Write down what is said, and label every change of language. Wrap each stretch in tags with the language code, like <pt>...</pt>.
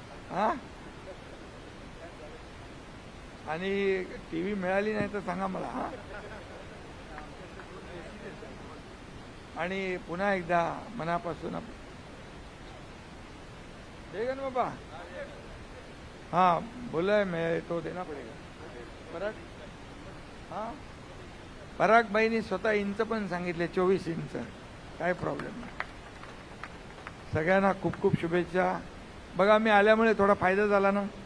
<mr>हा, आणि टीव्ही मिळाली नाही तर सांगा मला. हा, आणि पुन्हा एकदा मनापासून</mr> <hi>देगा ना बाबा. हाँ, बोला है मैं तो देना पड़ेगा.</hi> <mr>पराग, हाँ, पराग बाईंनी स्वतः इंच पण सांगितले, 24 इंच. काय प्रॉब्लेम नाही. सगळ्यांना खूप खूप शुभेच्छा. बघा, मी आल्यामुळे थोडा फायदा झाला ना.</mr>